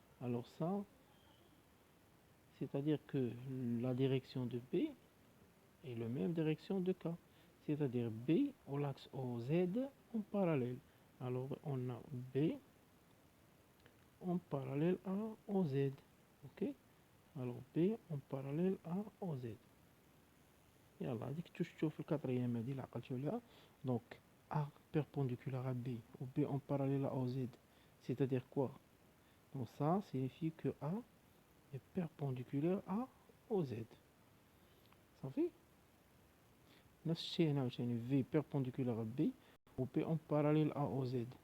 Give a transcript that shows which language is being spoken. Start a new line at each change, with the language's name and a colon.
French: Alors ça, c'est-à-dire que la direction de B est la même direction de K. C'est-à-dire B au l'axe OZ en parallèle. Alors on a B en parallèle à OZ. Ok? Alors B en parallèle à OZ.
Arabic: يلا هذيك تشوف الكاتريام هذه اللي عقلتو عليها.
French: Donc A perpendiculaire à B ou B en parallèle à OZ. C'est-à-dire quoi? Donc ça signifie que A est perpendiculaire à OZ.
Arabic: صافي نفس الشيء هنا عاوتاني
French: V perpendiculaire à B ou B en parallèle à OZ.